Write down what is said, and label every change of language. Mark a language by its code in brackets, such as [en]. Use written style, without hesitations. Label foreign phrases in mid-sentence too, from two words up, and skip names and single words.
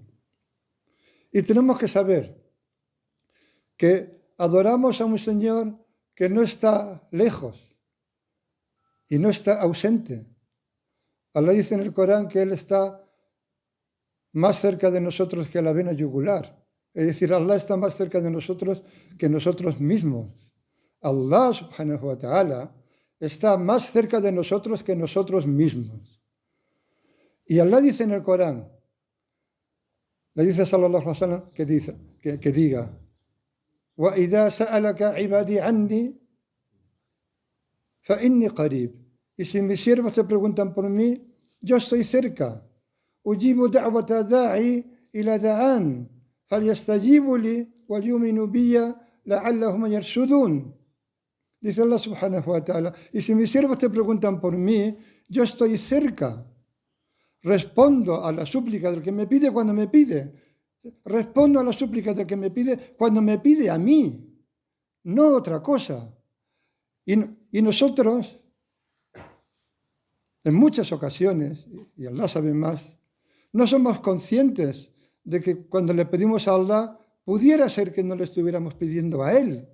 [es] Y tenemos que saber que adoramos a un Señor que no está lejos y no está ausente. Allah dice en el Corán que Él está más cerca de nosotros que la vena yugular. Es decir, Allah está más cerca de nosotros que nosotros mismos. Allah [ar] سبحانه وتعالى [es] está más cerca de nosotros que nosotros mismos. Y Allah dice en el Corán, le dice [ar] صلى الله عليه وسلم [es] que diga, [ar] وَإِذَا سَأَلَكَ عِبَادِي عَنِّي فَإِنِّي قَرِيب. [es] Y si mis siervos te preguntan por mí, yo estoy cerca. [ar] أُجِيبُ دَعْوَةَ دَاعِي إِلَى دَعَانِ فَلْيَسْتَجِيبُوا لِي وَلْيُؤْمِنُوا بِي لَعَلَّهُمْ يَرْشُدُونَ. [es] Dice Allah [ar] سبحانه وتعالى, [es] y si mis siervos te preguntan por mí, yo estoy cerca. Respondo a la súplica del que me pide cuando me pide. Respondo a la súplica del que me pide cuando me pide a mí, no otra cosa. Y nosotros, en muchas ocasiones, y Allah sabe más, no somos conscientes de que cuando le pedimos a Allah, pudiera ser que no le estuviéramos pidiendo a Él.